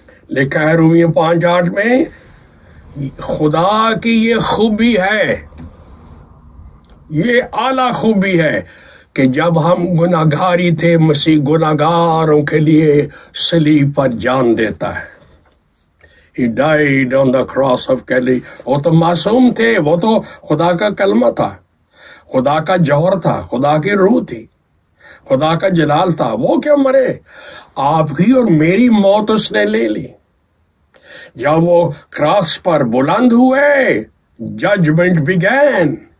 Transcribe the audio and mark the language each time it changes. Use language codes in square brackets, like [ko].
[ur] لکھا ہے رومیہ 5:8 میں، خدا کی یہ خوبی ہے، یہ اعلیٰ خوبی ہے کہ جب ہم گناہگاری تھے مسیح گناہگاروں کے لیے صلیب پر جان دیتا ہے. [en] He died on the cross of Calvary. [ur] وہ تو معصوم تھے، وہ تو خدا کا کلمہ تھا، خدا کا جوہر تھا، خدا کی روح تھی، خدا کا جلال تھا. وہ کیا مرے؟ آپ کی اور میری موت اس نے لے لی. جب وہ کراس پر بلند ہوئے، ججمنٹ [en] began.